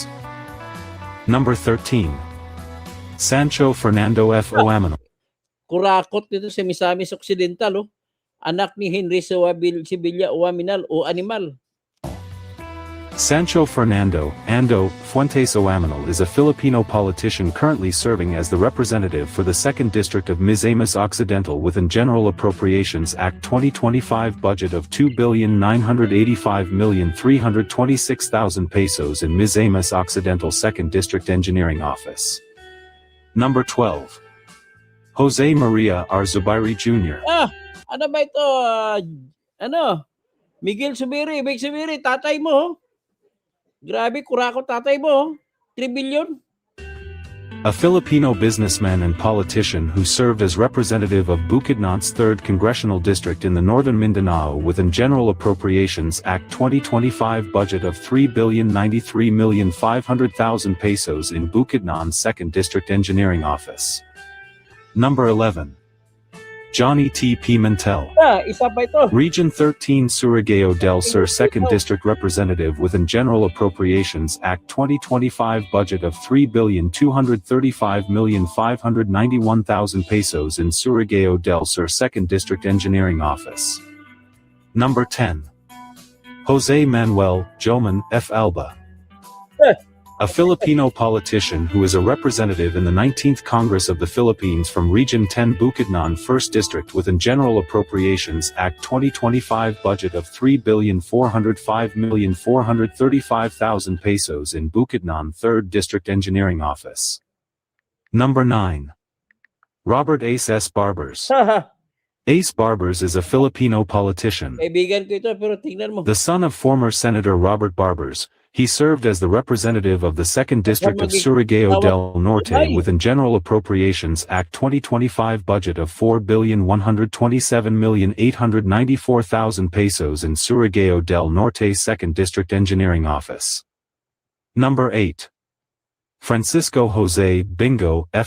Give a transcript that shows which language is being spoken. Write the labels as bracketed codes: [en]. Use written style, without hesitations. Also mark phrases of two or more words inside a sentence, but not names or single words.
[en] Number 13. Sancho Fernando F. Oamino. [tl] Kurakot nito sa Misamis Occidental, Anak ni Henry Sibilla Oaminal o Animal. [en] Sancho Fernando Ando Fuentes Oaminal is a Filipino politician currently serving as the representative for the 2nd District of Misamis Occidental within General Appropriations Act 2025 budget of 2,985,326,000 pesos in Misamis Occidental 2nd District Engineering Office. Number 12. Jose Maria R. Zubairi Jr. [tl] Ano ba ito? Miguel Zubiri, Big Zubiri, tatay mo. Grabe, kurako tatay mo. 3 billion. [en] A Filipino businessman and politician who served as representative of Bukidnon's 3rd Congressional District in the Northern Mindanao within General Appropriations Act 2025 budget of 3,093,500,000 pesos in Bukidnon's 2nd District Engineering Office. Number 11. Johnny T. Pimentel. [tl] Isa pa ito. [en] Region 13 Surigao del Sur 2nd District Representative within General Appropriations Act 2025 budget of 3,235,591,000 pesos in Surigao del Sur 2nd District Engineering Office. Number 10. Jose Manuel Joman F. Alba. A Filipino politician who is a representative in the 19th Congress of the Philippines from Region 10 Bukidnon 1st District within General Appropriations Act 2025 budget of 3,405,435,000 pesos in Bukidnon 3rd District Engineering Office. Number 9. Robert Ace S. Barbers. Ace Barbers is a Filipino politician. [tl] Kaibigan ko ito, pero tingnan mo. [en] The son of former Senator Robert Barbers, he served as the representative of the 2nd District of Surigao del Norte within General Appropriations Act 2025 budget of 4,127,894,000 pesos in Surigao del Norte 2nd District Engineering Office. Number 8. Francisco Jose Bingo F.